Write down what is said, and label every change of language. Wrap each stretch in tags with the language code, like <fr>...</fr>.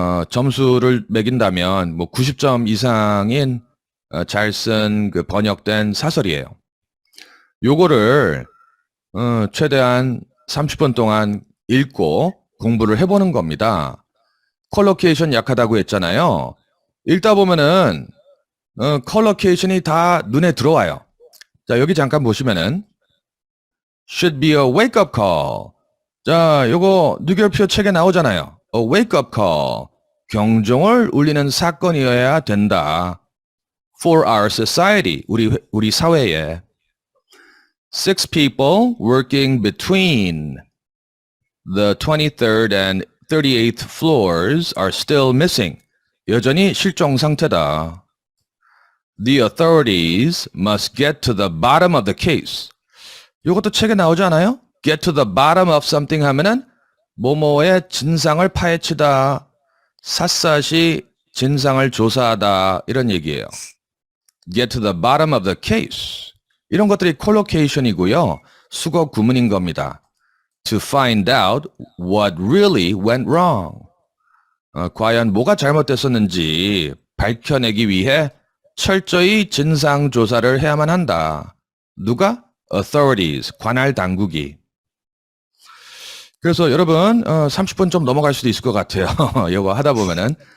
<ko>점수를 매긴다면 뭐 90점 이상인 잘 쓴 그 번역된 사설이에요. 요거를 최대한 30분 동안 읽고 공부를 해보는 겁니다. 컬러케이션 약하다고 했잖아요. 읽다 보면은 컬러케이션이 다 눈에 들어와요. 자, 여기 잠깐 보시면은</ko> <en>should be a wake-up call.</en> <ko>자, 요거 누결표 책에 나오잖아요.</ko> <en>A wake-up call.</en> <ko>경종을 울리는 사건이어야 된다.</ko> <en>For our society.</en> <ko>우리 사회에.</ko> <en>6 people working between the 23rd and 38th floors are still missing.</en> <ko>여전히 실종 상태다.</ko> <en>The authorities must get to the bottom of the case.</en> <ko>이것도 책에 나오지 않아요?</ko> <en>Get to the bottom of something</en> <ko>하면은 뭐뭐의 진상을 파헤치다, 샅샅이 진상을 조사하다 이런 얘기예요.</ko> <en>Get to the bottom of the case.</en> <ko>이런 것들이 콜로케이션이고요. 수거 구문인 겁니다.</ko> <en>To find out what really went wrong.</en> <ko>과연 뭐가 잘못됐었는지 밝혀내기 위해 철저히 진상 조사를 해야만 한다. 누가? Authorities, 관할 당국이. 그래서 여러분, 30분 좀 넘어갈 수도 있을 것 같아요. 이거 하다 보면은.</ko>